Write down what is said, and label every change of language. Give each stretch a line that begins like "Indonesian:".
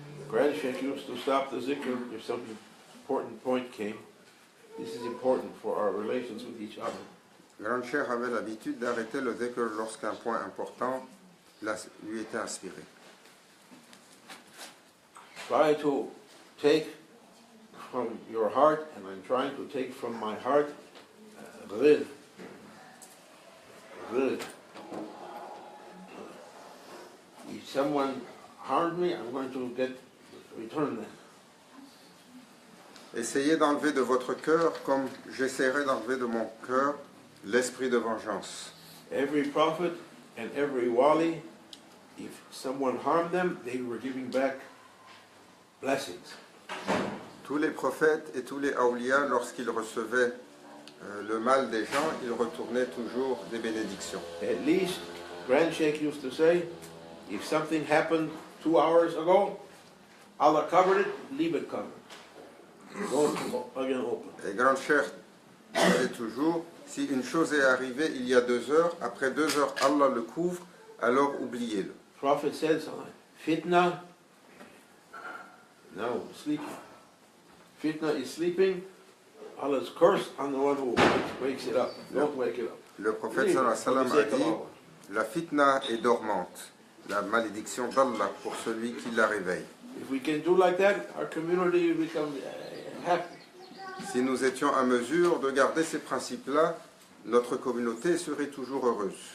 English: Grand Sheikh used to stop the zikr if some important point came. This is important for our relations with each other.
French: Grand Cheikh avait l'habitude d'arrêter le dhikr lorsqu'un point important lui était inspiré.
English: Try to take from your heart, and I'm trying to take from my heart, ghil. If someone harmed me, I'm going to return that.
French: Essayez d'enlever de votre cœur, comme j'essaierai d'enlever de mon cœur, l'esprit de vengeance.
English: Every prophet and every wali, if someone harmed them, they were giving back blessings.
French: Tous les prophètes et tous les awliya, lorsqu'ils recevaient le mal des gens, ils retournaient toujours des bénédictions.
English: At least, Grand Sheikh used to say, if something happened 2 hours ago, Allah covered it, leave it covered. Don't again open.
French: Et Grand Cheikh disait toujours, si une chose est arrivée il y a 2 heures, après 2 heures Allah le couvre, alors oubliez-le.
English: Prophet said something. Fitna, no, sleeping. Fitna is sleeping. Allah's curse on the one who wakes it up. Don't wake it up.
French: Le prophète
Arabic: sallallahu alayhi wa sallam
French: a dit, la fitna est dormante, la malédiction d'Allah pour celui qui la réveille.
English: If we can do like that, our community will become happy.
French: Si nous étions à mesure de garder ces principes-là, notre communauté serait toujours heureuse.